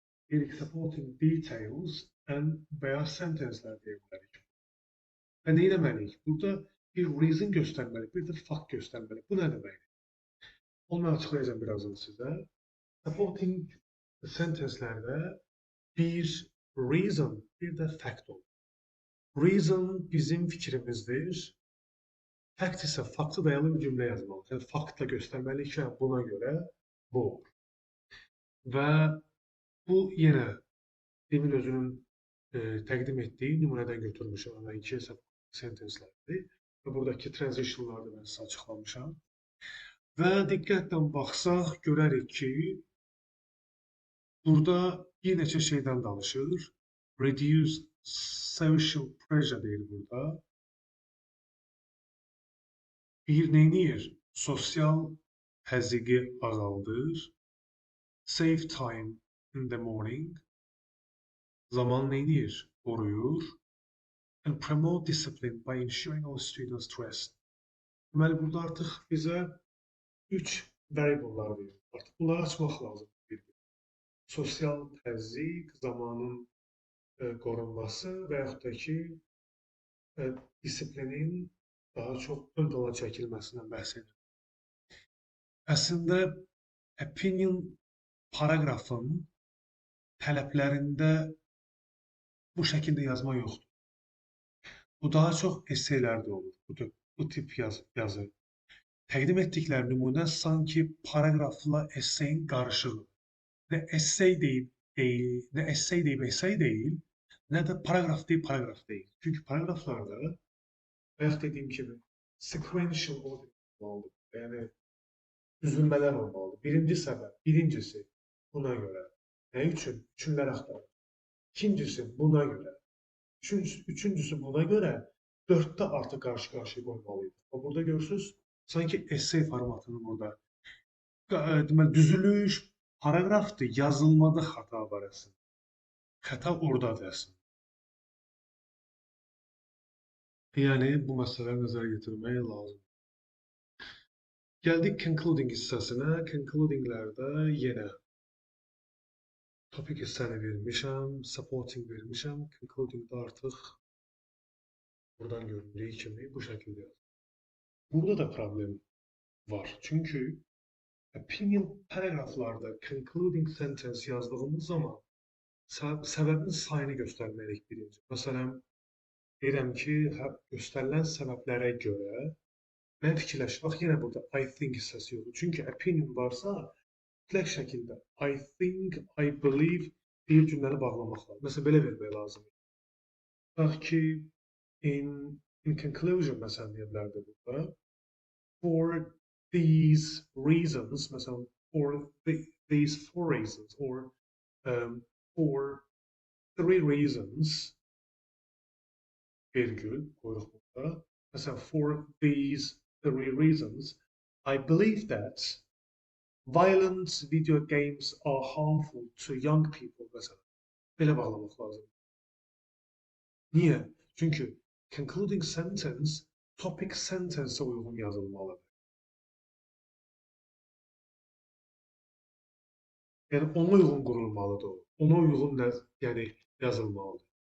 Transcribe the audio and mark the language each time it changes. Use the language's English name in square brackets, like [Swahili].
[Azerbaijani] Deyirik supporting details və ya sentence'lər deyə bilərik. Və nə etməliyik? Burada bir reason göstərməliyik, bir də fact göstərməliyik. Bu nə deməkdir? Onu mən açıqlayacağım birazdan sizə. Supporting sentence'lərdə bir reason, bir də fact olur. Reason bizim fikrimizdir. Fact isə faktı dayalı bir cümlə yazmalıyıq. Yəni, faktla göstərməliyik ki, buna görə bu olur. Və bu yenə demin özünün təqdim etdiyi nümunədən götürmüşəm. Yəni, iki sentence'lərdir. Və buradakı transition'ları da mən sizə açıqlamışam. Və diqqətlə baxsaq, görərik ki, burada bir neçə şeydən danışır. [English] Reduce social pressure deyir burada. [Azerbaijani] Bir neyniyir? Sosial təzyiqi azaldır. [English] Save time in the morning. [Azerbaijani] Zaman neyniyir? Qoruyur. [English] And promote discipline by ensuring all students dressed. [Azerbaijani] Deməli, burada artıq bizə 3 variable'lar verir. Artıq bunları açmaq lazım. Sosial təzyiq, zamanın qorunması və yaxud da ki, disiplinin daha çox ön plana çəkilməsindən bəhs edir. Əslində, opinion paragrafın tələblərində bu şəkildə yazma yoxdur. Bu daha çox esseylərdə olur, bu tip yazı. Təqdim etdikləri nümunə sanki paragrafla esseyin qarışığı. Nə essey deyib essey deyil, nə də paragraf deyil. Çünki paragraflarda bayaq dediyim kimi sequential order olmalıdır. Yəni düzülmələr olmalıdır. Birinci səbəb, birincisi buna görə. Nə üçün? Üçünlər axtarır. İkincisi buna görə. Üçüncüsü buna görə 4-də artıq qarşı-qarşıya qoymalıydı. Burada görürsünüz, sanki essey formatını burada. Deməli, düzülüş, paragrafdır, yazılmada xəta var əslində. Xəta oradadır əslində. Yəni, bu məsələləri nəzərə yetirmək lazım. Gəldik concluding hissəsinə. Concludinglərdə yenə topic hissəni vermişəm, supporting vermişəm. Concludingdə artıq buradan göründüyü kimi bu şəkildə yazılır. Burada da problem var. Çünki opinion paragraflarda concluding sentence yazdığımız zaman səbəbin sayını göstərməliyik birinci. Məsələn, deyirəm ki, göstərilən səbəblərə görə mən fikirləşdim. Bax, yenə burada I think hissəsi yoxdur. Çünki opinion varsa, mütləq şəkildə I think, I believe deyib cümləni bağlamaq lazım. Məsələn, belə vermək lazım. Bax ki, in conclusion, məsələn, deyə bilərdi burada. [English] For these reasons, məsələn, for these 4 reasons, or for 3 reasons, [Azerbaijani] virgül, qoyuruq burada. [English] Mesela for these three reasons, I believe that violent video games are harmful to young people mesela. [Azerbaijani] Belə bağlamaq lazım. Niye? Çünkü concluding sentence topic sentence'e uygun yazılmalıdır. Yani ona uygun qurulmalıdır o. Ona uygun yani yazılmalıdır.